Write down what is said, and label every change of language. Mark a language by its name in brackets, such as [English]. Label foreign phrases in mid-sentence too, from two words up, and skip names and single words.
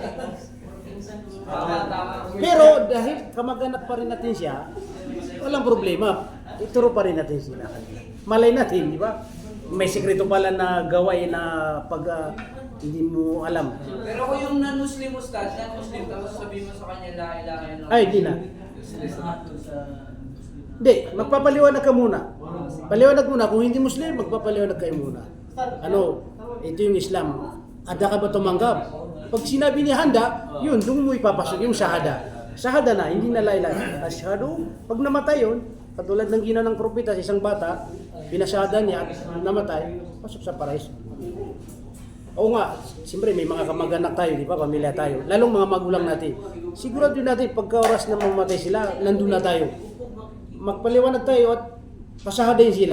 [Filipino] Pero dahil kamag-anak pa rin natin siya, walang problema. Ituro pa rin natin sila. Malay natin, di ba? May sekreto pala na gawain na pag hindi mo alam. Pero kung yung non-Muslim ustad, non-Muslim, tapos sabihin mo sa kanya [Arabic] لا إله إلا الله. [Filipino] Ay, hindi na. Hindi, magpapaliwanag ka muna. Paliwanag muna. Kung hindi Muslim, magpapaliwanag kayo muna. Ano, ito yung Islam. Handa ka ba tumanggap? Pag sinabi niya handa, yun, doon mo ipapasok yung shahada. Shahada na, hindi na [Arabic] لا إله. [Filipino] Ashhadu, pag namatay yun, katulad ng ginawa ng propeta sa isang bata, pinasyada niya at namatay, pasok sa paraiso. Oo nga, siyempre may mga kamag-anak tayo, di ba? Pamilya tayo. Lalong mga magulang natin. Sigurado natin, pagka oras na mamatay sila, nandun na tayo. Magpaliwanag tayo at pasahadayin sila.